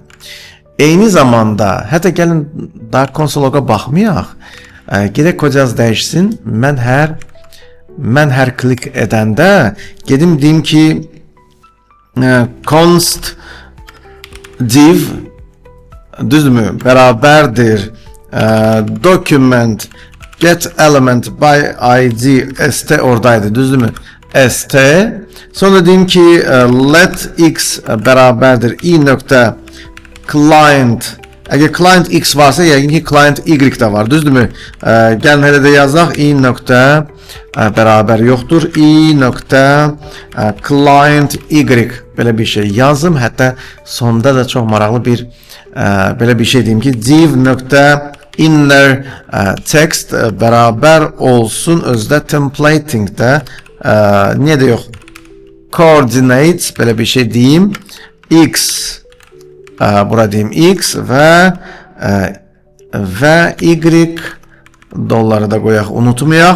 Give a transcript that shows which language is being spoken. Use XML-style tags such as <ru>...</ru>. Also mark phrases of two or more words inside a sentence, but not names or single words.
<az>Eyni zamanda, hətta gəlin daha konsologa baxmayaq. Gedək kod yaz dəyişsin. Mən hər klik edəndə gedim deyim ki</az> <en>const div</en> <az>düzdürmü bərabərdir</az> <en>document get element by id</en> <az>st oradaydı düzdürmü st sonra deyim ki</az> <en>let x</en> <az>bərabərdir i nöqtə client əgər</az> <en>client x</en> <az>varsa yəqin ki</az> <en>client y</en> <az>də var düzdürmü gəlin hələ də yazaq i nöqtə bərabər yoxdur i nöqtə</az> <en>client y</en> <az>belə bir şey yazım hətta sonda da çox maraqlı bir belə bir şey deyim ki div nöqtə</az> <en>inner text</en> <az>bərabər olsun özdə templatingdə niyə də yox coordinates belə bir şey deyim x bura deyim X və Y dolları da qoyaq, unutmayaq.</az>